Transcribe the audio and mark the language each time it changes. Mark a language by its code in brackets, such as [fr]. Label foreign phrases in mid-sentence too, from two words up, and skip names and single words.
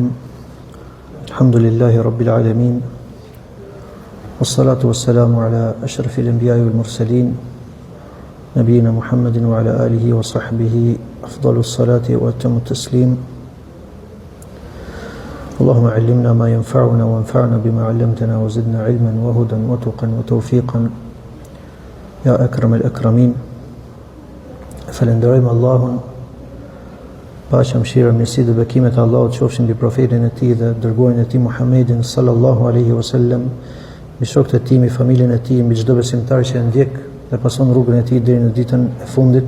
[ar] الحمد لله رب العالمين، والصلاة والسلام على أشرف الأنبياء والمرسلين نبينا محمد وعلى آله وصحبه أفضل الصلاة وأتم التسليم. اللهم علمنا ما ينفعنا وانفعنا بما علمتنا وزدنا علما وهدى وتقا وتوفيقا يا أكرم الأكرمين. [sq] Falenderojmë Allahun, paqja, mëshira, mirësia dhe bekimet e Allahut qofshin mbi profetin e tij dhe dërguarin e tij Muhammedin [ar] صلى الله عليه وسلم, [sq] mbi shokët e tij, mbi familjen e tij, mbi çdo besimtar që e ndjek dhe pason rrugën e tij deri në ditën e fundit.